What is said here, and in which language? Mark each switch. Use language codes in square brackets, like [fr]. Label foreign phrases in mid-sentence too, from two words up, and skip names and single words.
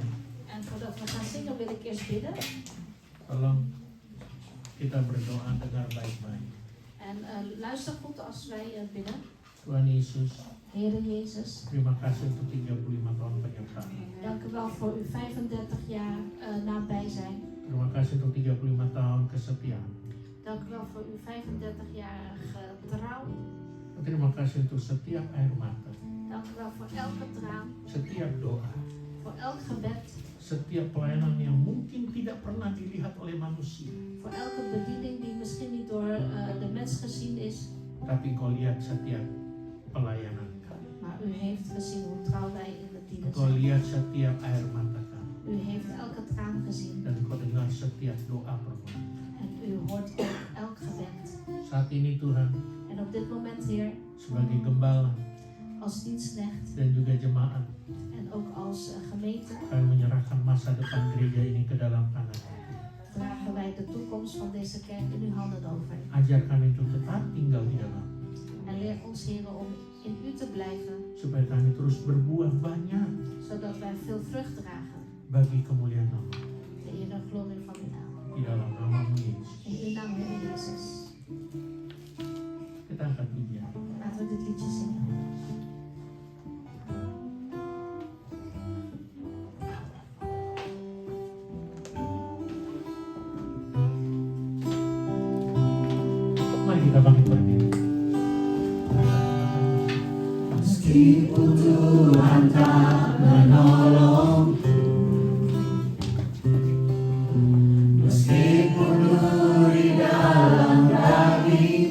[nl] En voordat we gaan zingen wil ik eerst bidden. [id] Tolong kita berdoa dengar baik-baik. [nl] En luister goed als wij bidden. [id] Tuhan Yesus, [nl] Heere Jezus, [id] terima kasih untuk 35 tahun penyertaan. [nl] dank u wel voor uw 35 jaar nabij zijn. [id] Terima kasih untuk 35 tahun kesetiaan. [nl] Dank u wel voor uw 35-jarige trouw. [id] Terima kasih untuk setiap air mata, [nl] Dank u wel voor elke traan, [id] setiap doa, [nl] voor elk gebed, [id] setiap pelayanan yang mungkin tidak pernah dilihat oleh manusia. [nl] voor elke bediening die misschien niet door de mens gezien is, [id] Tapi kau lihat setiap pelayanan kami. [nl] maar u heeft gezien hoe trouw wij in het dienen [id] Kau [nl] zijn. [id] lihat setiap air mata kami. [nl] U heeft elke traan gezien [id] Dan kau dengar setiap doa permohonan. [nl] en u hoort ook elk gebed. [id] Saat ini Tuhan, [nl] En op dit moment, Heer, [id] sebagai gembala [nl] als dienstknecht [id] dan juga jemaat, [nl] en ook als gemeente, [id] kami menyerahkan masa depan gereja ini ke dalam tangan-Mu. [nl] dragen wij de toekomst van deze kerk in uw handen over. [id] Ajar kami untuk tetap tinggal di dalam, [nl] En leer ons, Heer, om in u te blijven, [id] supaya kami terus berbuah banyak [nl] zodat wij veel vrucht dragen. [id] bagi kemuliaan nama. [nl] De eer en glorie van uw naam. [id] Di dalam nama-Mu Yesus. [nl] In uw naam, Heer Jezus. [id] Kita angkat pujian. [nl] Laten we dit liedje zingen. [id] Mari kita bangkit berdiri. Meskipun Tuhan tak menolong, meskipun duri dalam daging,